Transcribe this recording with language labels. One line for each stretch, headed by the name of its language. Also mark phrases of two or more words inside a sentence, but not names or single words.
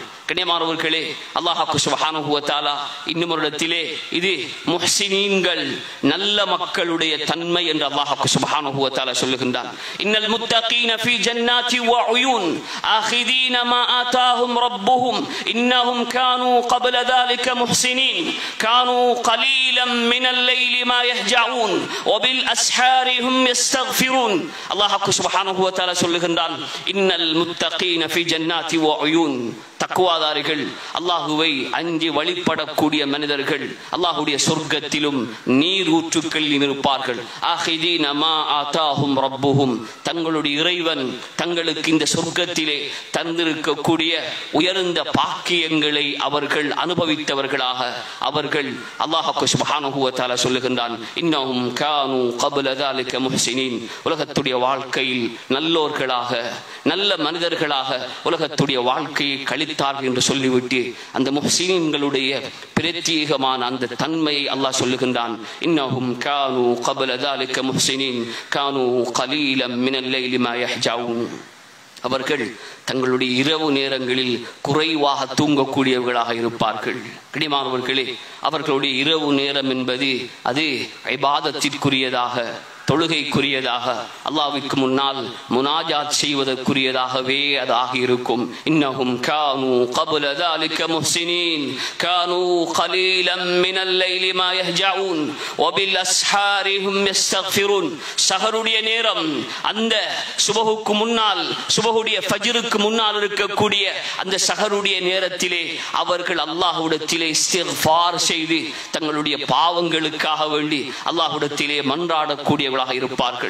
Tamil: கண்ணியமானவர்களே, அல்லாஹ்
Arabic: سبحانه وتعالى
Tamil: இன்னும் ஒரு இடத்திலே இது முஹ்சினீன்கள், நல்ல மக்களுடைய தன்மை என்று அல்லாஹ்
Arabic: سبحانه وتعالى
Tamil: சொல்லுகின்றான்.
Arabic: إن المتقين في جنات وعيون آخذين ما آتاهم ربهم إنهم كانوا قبل ذلك محسنين كانوا قليلا من الليل ما يهجعون وبالاسحار هم يستغفرون.
Tamil: அல்லாஹ்
Arabic: سبحانه وتعالى
Tamil: சொல்லுகின்றான்,
Arabic: إن المتقين في جنات وعيون,
Tamil: தக்வாதாரிகள், அல்லாஹுவை அஞ்சி வழிபடக்கூடிய மனிதர்கள் அல்லாஹுடைய சொர்க்கத்திலும் நீர் ஊற்றுக்களில் இருப்பார்கள்.
Arabic: آخذين ما آتاهم ربهم,
Tamil: தங்களுடைய இறைவன் தங்களுக்கு இந்த சொர்க்கத்திலே தந்திருக்கக்கூடிய உயர்ந்த பாக்கியங்களை அவர்கள் அனுபவித்தவர்களாக அவர்கள் அல்லாஹ்
Arabic: سبحانه وتعالى
Tamil: சொல்லுகின்றான்,
Arabic: إنهم كانوا قبل ذلك محسنين,
Tamil: உலகத்துடைய வாழ்க்கையில் நல்லோர்களாக நல்ல மனிதர்களாக உலகத்துடைய வாழ்க்கையை கழித்தார்கள் என்று சொல்லிவிட்டு அந்த முஹ்சினீன்களுடைய பிரத்யேகமான அந்த தன்மையை அல்லாஹ் சொல்லுகின்றான்.
Arabic: إنهم كانوا قبل ذلك محسنين كانوا قليلا من الليل ما يهجعون.
Tamil: அவர்கள் தங்களுடைய இரவு நேரங்களில் குறைவாக தூங்கக்கூடியவர்களாக இருப்பார்கள். கடிமானவர்களே, அவர்களுடைய இரவு நேரம் என்பது அது இபாதத்திற்குரியதாக, தொழுகைக்குரியதாக, அல்லாஹ்விற்கு முன்னால் முனாஜாத் செய்வதற்குரியதாகவே அது ஆகியிருக்கும்.
Arabic: إنهم كانوا قبل ذلك محسنين كانوا قليلا من الليل ما يهجعون وبالاسحار هم يستغفرون.
Tamil: சஹருடைய நேரம், அந்த சுபஹுக்கு முன்னால், சுபஹுடைய ஃபஜ்ருக்கு முன்னால் இருக்கக்கூடிய அந்த சஹருடைய நேரத்திலே அவர்கள் அல்லாஹ்விடத்திலே இஸ்திக்ஃபார் செய்து தங்களுடைய பாவங்களுக்காக வேண்டி அல்லாஹ்விடத்திலே மன்றாடக்கூடிய இருப்பார்கள்.